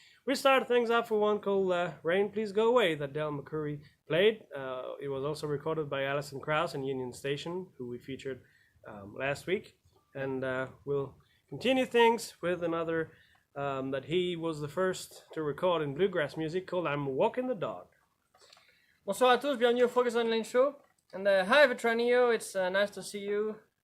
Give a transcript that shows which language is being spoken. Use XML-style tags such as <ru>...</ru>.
<en>We started things off with one called Rain, Please Go Away that Del McCoury played. It was also recorded by Alison Krauss and Union Station, who we featured last week, and we'll continue things with another that he was the first to record in bluegrass music, called I'm Walking the Dog.</en> <fr>Bonsoir à tous, bienvenue au Froggy Online Show.</fr> <en>And hi Vetranio, it's nice to see you.</en>